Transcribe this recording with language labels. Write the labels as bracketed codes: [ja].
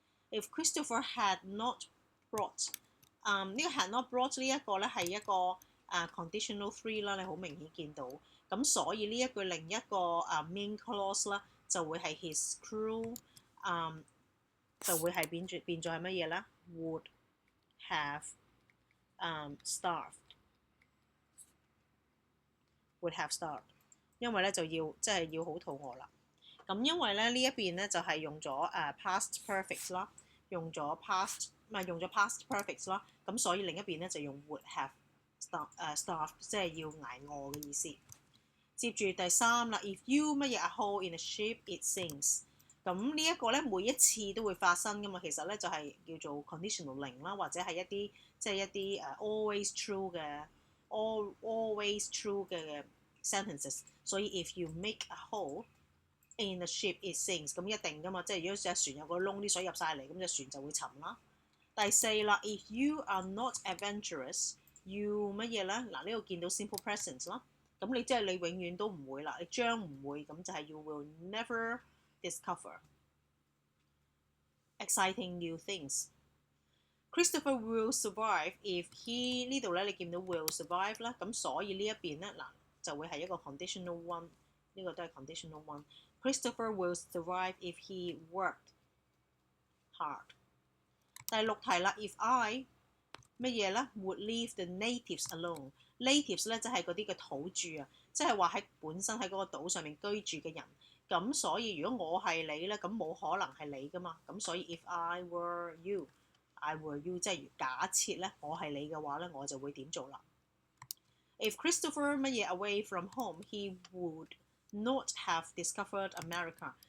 [en] If Christopher had not brought， [yue] 呢個 had not brought 呢一個咧係一個conditional three 啦，你好明顯見到，咁所以呢一句另一個main clause 啦就會係 his crew， 就會係變咗係乜嘢咧 ？ [en] Would have starved， would have starved， [yue] 因為咧就要即係要好肚餓啦。咁因為咧呢一邊咧就係用咗past perfect 啦，用咗 past perfect 啦，咁所以另一邊咧就用 [en] would have starved， [yue] 即係要捱餓嘅意思。接住第三啦 [en] ，if you [yue] 乜嘢 [en] a hole in a ship it sinks。 [yue] 咁呢一個咧每一次都會發生噶嘛，其實咧就係叫做 conditional 零啦，或者係一啲always true 嘅 always true 嘅 sentences。所以 [en] if you make a hole in a ship it sinks， [yue] 咁一定噶嘛，即係如果隻船有個窿，啲水入晒嚟，咁隻船就會沉啦。第四啦 [en] ，if you are not adventurous you [yue] 乜嘢咧？嗱呢度見到 simple present 啦，咁你即係你永遠都唔會啦，你將唔會，咁就係 [en] you will never discover exciting new things. Christopher will survive if he [yue] 呢度咧，你見到 will survive 啦，咁所以呢一邊咧嗱就會係一個 conditional one， 呢個都係 conditional one。 [en] Christopher will survive if he worked hard。 [yue] 第六題啦 ， [en] if I [yue] 乜嘢咧 [en] would leave the natives alone。 [yue] natives 咧即係嗰啲嘅土著啊，即係話喺本身喺嗰個島上面居住嘅人。咁所以如果我係你咧，咁冇可能係你噶嘛。咁所以 [en] if I were you [yue] 即係假設咧我係你嘅話咧，我就會點做啦。 [en] If Christopher [yue] 乜嘢 [en] away from home he would not have discovered America。